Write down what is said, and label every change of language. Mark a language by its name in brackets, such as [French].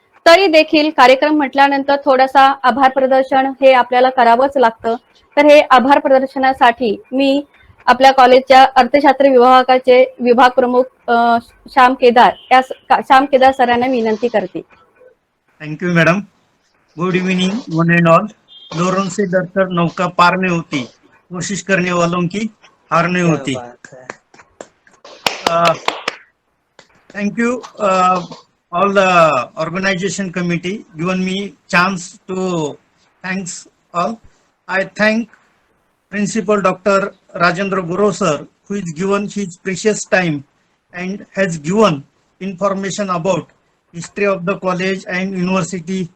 [Marathi] तरी देखील कार्यक्रम म्हटल्यानंतर थोडासा आभार प्रदर्शन हे आपल्याला करावंच लागतं. तर हे आभार प्रदर्शनासाठी मी आपल्या कॉलेजच्या अर्थशास्त्र विभागाचे विभाग प्रमुख श्याम केदार सरांना विनंती करते. [English] Thank you madam. Good evening one and all. [Hindi] लोरों से डरकर नौका पार नहीं होती, कोशिश करने वालों की हार नहीं होती. [English] Thank you all the organization committee given me chance to thanks all. I thank Principal Dr. Rajendra Guru sir, who is given his precious time and has given information about history of the college and university.